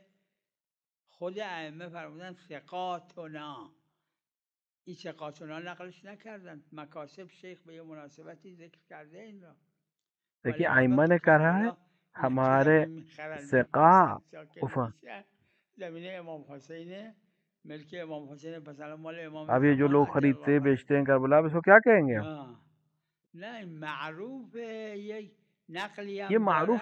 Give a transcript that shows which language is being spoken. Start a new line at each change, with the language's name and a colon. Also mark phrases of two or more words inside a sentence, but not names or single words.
Persian: خود ائمه فرمودن ثقاتنا، این ثقاتنا نقلش نکردن، مکاسب شیخ به یه مناسبتی ذکر کرده این را.
Urdu: دیکھیے
Persian: ولی
Urdu: ائمہ نے
Persian: البته
Urdu: کہا ہے
Persian: حالا اینا که
Urdu: ہمارے
Persian: زمین میخرن
Urdu: ثقا
Persian: میفروشن ساکن میشن، زمین امام حسین، ملک امام حسین، مثلا مال امام
Urdu: اب یہ جو
Persian: زمان
Urdu: لوگ
Arabic: رضی
Urdu: خریدتے
Arabic: اللہ عنه.
Urdu: بیچتے ہیں کربلا اب اس کو کیا کہیں گے ہم؟
Persian: نه این معروفه، یک نقلی
Urdu: یہ
Persian: هم
Urdu: معروف